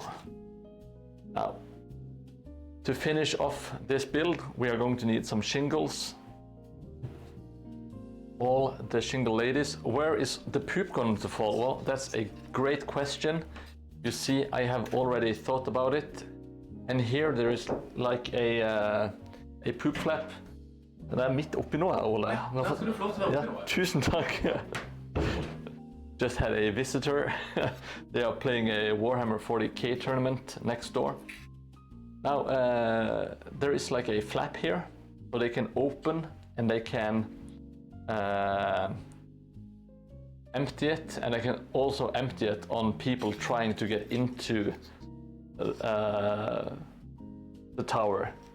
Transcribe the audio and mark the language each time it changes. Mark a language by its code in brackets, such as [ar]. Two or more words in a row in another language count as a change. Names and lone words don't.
[en] Now, to finish off this build, we are going to need some shingles. All the shingle ladies. Where is the poop going to fall? Well, that's a great question. You see, I have already thought about it. And here there is like a poop flap. [no] Det er midt oppi nå, Ole. Ja, skal du få lov til å være oppi nå. Tusen takk. [en] Just had a visitor. They are playing a Warhammer 40k tournament next door. Now, there is like a flap here, so they can open and they can empty it, and I can also empty it on people trying to get into the tower.